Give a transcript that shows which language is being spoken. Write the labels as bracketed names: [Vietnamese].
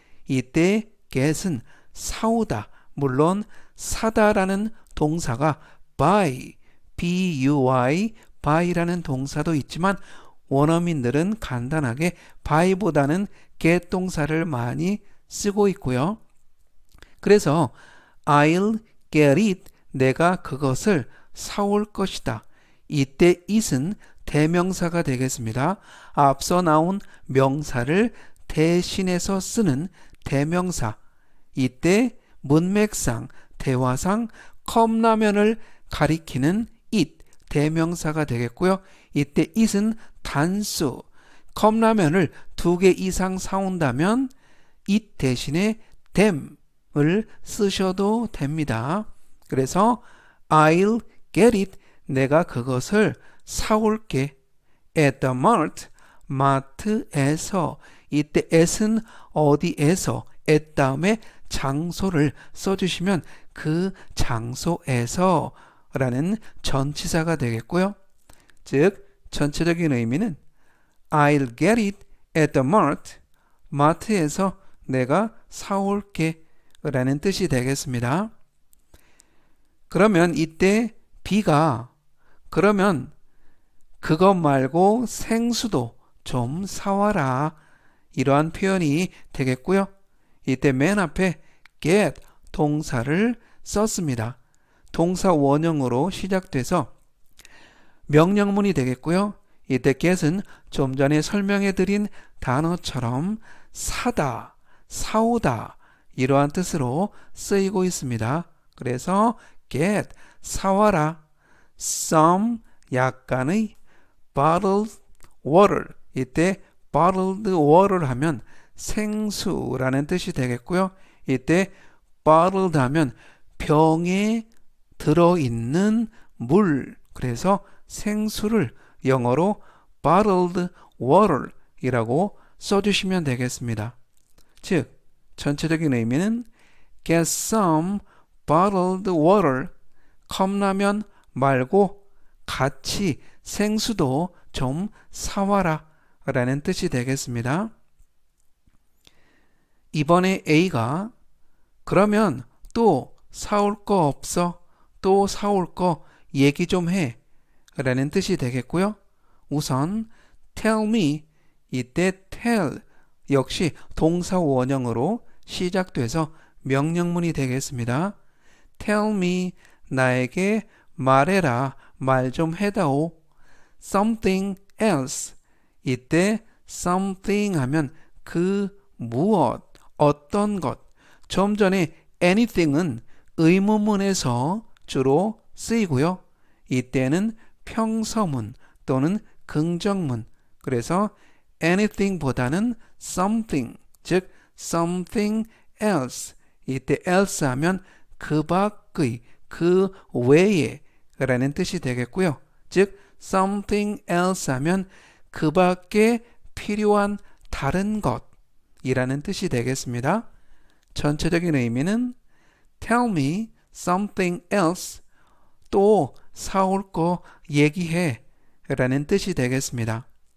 [Korean] 이때 get은 사오다. 물론 사다라는 동사가 buy, buy, buy라는 동사도 있지만 원어민들은 간단하게 buy보다는 get 동사를 많이 쓰고 있고요. 그래서 [English] I'll get it. [Korean] 내가 그것을 사올 것이다. 이때 it은 대명사가 되겠습니다. 앞서 나온 명사를 대신해서 쓰는 대명사. 이때 문맥상, 대화상 컵라면을 가리키는 it, 대명사가 되겠고요. 이때 it은 단수, 컵라면을 2개 이상 사온다면 it 대신에 them을 쓰셔도 됩니다. 그래서 [English] I'll get it. [Korean] 내가 그것을 사올게. [English] at the mart, [Korean] 마트에서. 이때 at은 어디에서, at 다음에 장소를 써주시면 그 장소에서 라는 전치사가 되겠고요. 즉 전체적인 의미는 [English] I'll get it at the mart. [Korean] 마트에서 내가 사올게 라는 뜻이 되겠습니다. 그러면 이때 B가 그러면 그것 말고 생수도 좀 사와라. 이러한 표현이 되겠고요. 이때 맨 앞에 get 동사를 썼습니다. 동사 원형으로 시작돼서 명령문이 되겠고요. 이때 get은 좀 전에 설명해드린 단어처럼 사다, 사오다 이러한 뜻으로 쓰이고 있습니다. 그래서 get, 사와라. [English] some, [Korean] 약간의 [English] bottled water. [Korean] 이때 bottled water 하면 생수라는 뜻이 되겠고요. 이때 bottled 하면 병에 들어있는 물. 그래서 생수를 영어로 bottled water 이라고 써주시면 되겠습니다. 즉 전체적인 의미는 [English] get some bottled water. [Korean] 컵라면 말고 같이 생수도 좀 사와라 라는 뜻이 되겠습니다. 이번에 A가 그러면 또 사올 거 없어? 또 사올 거 얘기 좀 해. 라는 뜻이 되겠고요. 우선 [English] tell me, [Korean] 이때 tell 역시 동사 원형으로 시작돼서 명령문이 되겠습니다. [English] tell me, [Korean] 나에게 말해라, 말 좀 해다오. something else, 이때 something 하면 그 무엇, 어떤 것. 좀 전에 anything은 의문문에서 주로 쓰이고요. 이때는 평서문 또는 긍정문. 그래서 anything보다는 something, 즉 [English] something else. [Korean] 이때 else 하면 그 밖의, 그 외에 라는 뜻이 되겠고요. 즉 [English] something else [Korean] 하면 그 밖에 필요한 다른 것이라는 뜻이 되겠습니다. 전체적인 의미는 [English] tell me something else, [Korean] 또 사올 거 얘기해 라는 뜻이 되겠습니다.